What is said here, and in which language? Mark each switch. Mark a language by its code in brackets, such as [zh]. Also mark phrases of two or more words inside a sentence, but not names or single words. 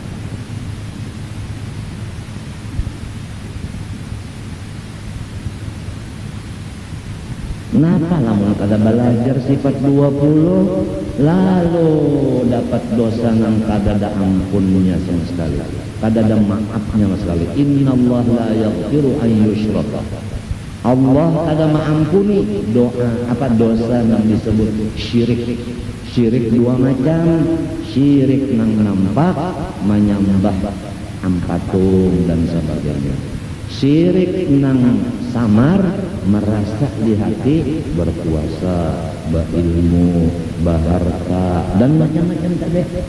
[bjn] Kenapa lamun kada belajar sifat 20 lalu dapat dosa nang kada ada ampunnya sama sekali, kada ada maafnya sama sekali. [ar] إن الله لا يغفر أن يشرك. [bjn] Allah kada mengampuni dosa nang disebut syirik. Syirik dua macam, syirik nang nampak menyembah ampatung dan sebagainya. Syirik nang samar merasa di hati berkuasa, berilmu, berharta dan macam-macam tadi.